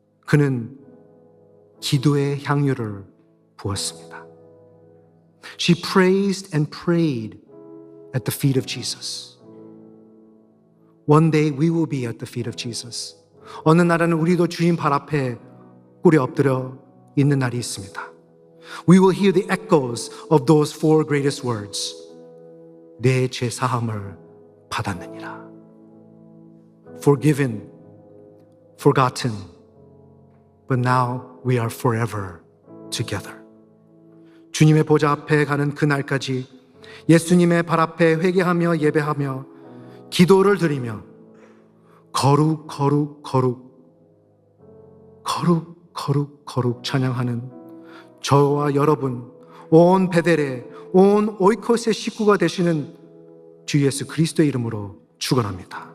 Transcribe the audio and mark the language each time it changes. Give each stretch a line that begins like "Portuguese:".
Korean: 그는 기도의 향유를 부었습니다.
English: She praised and prayed at the feet of Jesus. One day we will be at the feet of Jesus.
Korean: 어느 날에는 우리도 주님 발 앞에 꿇에 엎드려 있는 날이 있습니다.
English: We will hear the echoes of those four greatest words.
Korean: 내 죄 사함을 받았느니라.
English: Forgiven, forgotten, but now we are forever together.
Korean: 주님의 보좌 앞에 가는 그날까지 예수님의 발 앞에 회개하며 예배하며 기도를 드리며 거룩 거룩 거룩 거룩 거룩 거룩 찬양하는 저와 여러분 온 베델의 온 오이코스의 식구가 되시는 주 예수 그리스도의 이름으로 축원합니다.